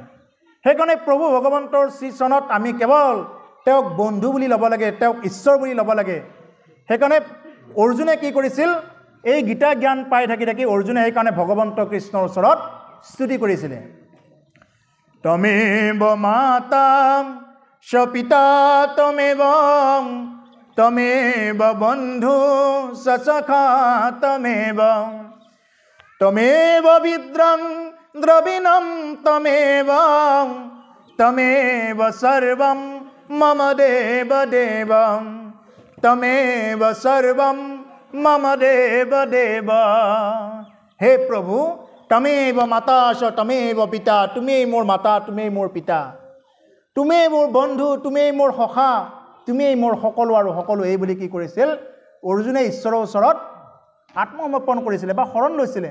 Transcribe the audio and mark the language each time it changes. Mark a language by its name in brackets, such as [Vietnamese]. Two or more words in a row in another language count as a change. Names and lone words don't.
[Assamese] সেইকাৰণে প্ৰভু ভগৱন্তৰ শ্ৰীচৰণত আমি কেৱল তেওঁক বন্ধু বুলি ল'ব লাগে, তেওঁক ঈশ্বৰ বুলি ল'ব লাগে। সেইকাৰণে অৰ্জুনে কি কৰিছিল? এই গীতা জ্ঞান পাই থাকি থাকি অৰ্জুনে সেইকাৰণে ভগৱন্ত কৃষ্ণৰ ওচৰত স্তুতি কৰিছিলে। [Sanskrit] তমেব মাতা চ পিতা তমেব, তমেব বন্ধু স সখা তমেব, তমেব বিদ্রং দ্রবিণম তমেব, তমেব সর্বম মম দেব দেব, তমেব সর্বম মম দেব দেব। [Assamese] হে প্ৰভু, [Sanskrit] তমেব মাতা চ তমেব পিতা, [Assamese] তুমিয়েই মোৰ মাতা, তুমিয়েই মোৰ পিতা, তুমিয়েই মোৰ বন্ধু, তুমিয়েই মোৰ সখা, তুমিয়েই মোৰ সকলো আৰু সকলো। এই বুলি কি কৰিছিল? অৰ্জুনে ঈশ্বৰৰ ওচৰত আত্মসমৰ্পণ কৰিছিলে বা শৰণ লৈছিলে।